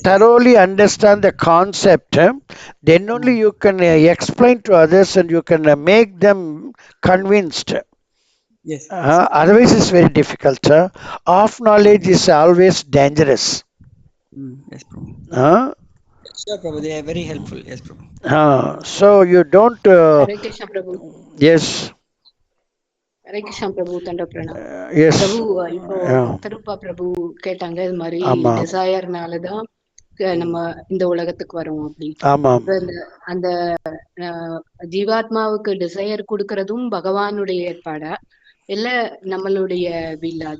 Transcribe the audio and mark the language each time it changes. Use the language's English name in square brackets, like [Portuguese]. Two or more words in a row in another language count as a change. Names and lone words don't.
[English] thoroughly understand the concept, then only you can explain to others and you can make them convinced. Yes. Otherwise, it's very difficult. Half knowledge is always dangerous. Yes, Prabhu. Uh, Sure, Prabhu. They are very helpful. Yes, Prabhu. so you don't. Hare Krishna Prabhu. Yes. Hare Krishna Prabhu. Tanda pranam. Yes. [Tamil] பிரபு இப்போ [English] Yeah. [Tamil] பக்தரூபா பிரபு கேட்டாங்க இது மாதிரி ஆமா. டிசையர்னாலதான் நம்ம இந்த உலகத்துக்கு வரோம் அப்படி. ஆமாம். இப்ப அந்த ஜீவாத்மாவுக்கு டிசையர் கொடுக்கறதும் பகவானுடைய ஏற்பாடா இல்ல நம்மளுடைய வில்லாது?